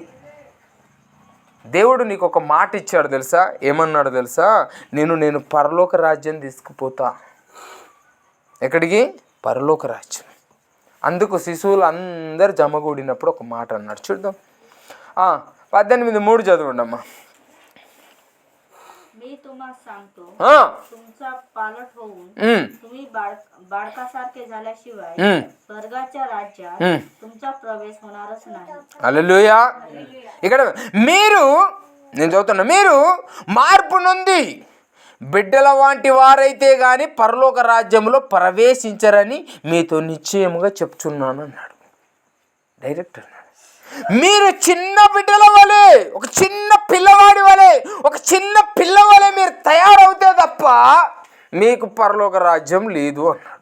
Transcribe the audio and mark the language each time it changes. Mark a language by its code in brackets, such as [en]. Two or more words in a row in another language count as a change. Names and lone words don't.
[te] దేవుడు నీకు ఒక మాట ఇచ్చాడు తెలుసా? ఏమన్నాడు తెలుసా? నేను పరలోక రాజ్యం తీసుకుపోతా. ఎక్కడికి? పరలోక రాజ్యం. అందుకు శిశువులు అందరు జమగూడినప్పుడు ఒక మాట అన్నాడు. చూద్దాం, 18:3 చదవండమ్మా. [mr] मी तुम्हा सांगतो, तुमचा पालट होऊन तुम्ही बाळकासारखे झाल्याशिवाय स्वर्गाच्या राज्यात तुमचा प्रवेश होणारच नाही. [te] హల్లెలూయా. ఇక్కడ నేను చదువుతున్నా, మీరు మార్పు నొంది బిడ్డల వంటి వారైతే గాని పరలోక రాజ్యంలో ప్రవేశించరని మీతో నిశ్చయముగా చెప్తున్నాను అన్నాడు. డైరెక్ట్ అన్నాడు. మీరు చిన్న బిడ్డల వలె, ఒక చిన్న పిల్లవాడి వలె, ఒక చిన్న పిల్ల వలె మీరు తయారవుతే తప్ప మీకు పరలోక రాజ్యం లేదు అన్నాడు.